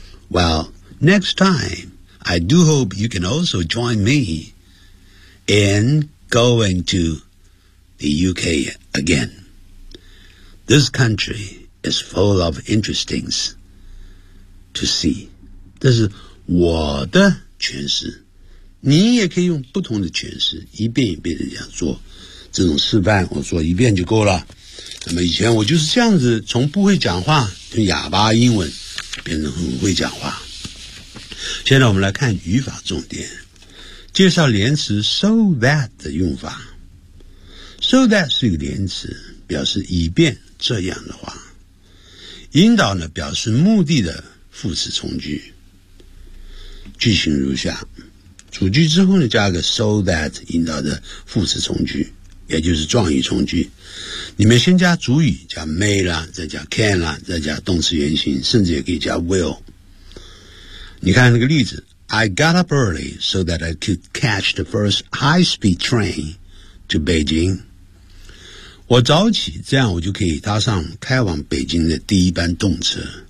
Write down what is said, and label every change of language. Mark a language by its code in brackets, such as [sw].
[en] Well, next time, I do hope you can also join me in going to the UK again. This country is full of interesting things to see. [zh] 这是我的诠释，你也可以用不同的诠释，一遍一遍的这样做。这种示范我做一遍就够了。那么以前我就是这样子，从不会讲话，就哑巴英文，变成很会讲话。现在我们来看语法重点，介绍连词 so that 的用法。 So that 是一个连词，表示以便这样的话。引导呢，表示目的的副词从句。句型如下，主句之后呢，加个 so that 引导的副词从句。也就是状语从句，你们先加主语，加 may 啦，再加 can 啦，再加动词原形，甚至也可以加 will。 你看那个例子， [en] I got up early so that I could catch the first high-speed train to Beijing. [zh] 我早起，这样我就可以搭上开往北京的第一班动车。